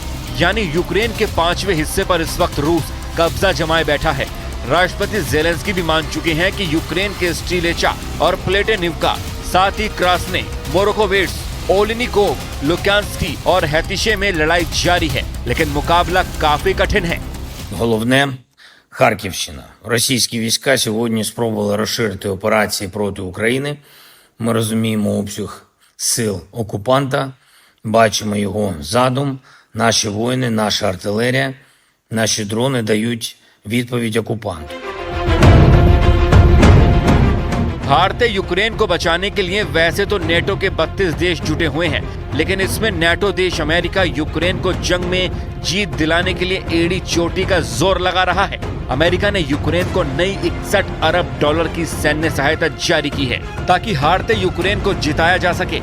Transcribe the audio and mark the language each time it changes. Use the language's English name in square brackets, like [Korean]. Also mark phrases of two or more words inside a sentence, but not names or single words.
[Hindi] यानी यूक्रेन के 5वें हिस्से पर इस वक्त रूस कब्जा जमाए बैठा है। राष्ट्रपति जेलेंस्की भी मान चुके हैं कि यूक्रेन के स्टिलेचा और प्लेटेनिवका, साथ ही क्रास्ने, मोरोकोविट्स, ओलिनिकोव, लुक्यांस्की और हैतिशे में लड़ाई जारी है, लेकिन मुकाबला काफी कठिन है। [Ukrainian] Головне – Харківщина. Російські війська сьогодні спробували розширити операції проти України. Ми розуміємо обсяг сил окупанта, бачимо його задум. Наші воїни, наша артилерія, наші дрони дають відповідь окупанту. [Hindi] हारते यूक्रेन को बचाने के लिए वैसे तो नेटो के 32 देश जुटे हुए हैं, लेकिन इसमें नेटो देश अमेरिका यूक्रेन को जंग में जीत दिलाने के लिए एड़ी चोटी का जोर लगा रहा है। अमेरिका ने यूक्रेन को नई 61 अरब डॉलर की सैन्य सहायता जारी की है ताकि हारते यूक्रेन को जिताया जा सके।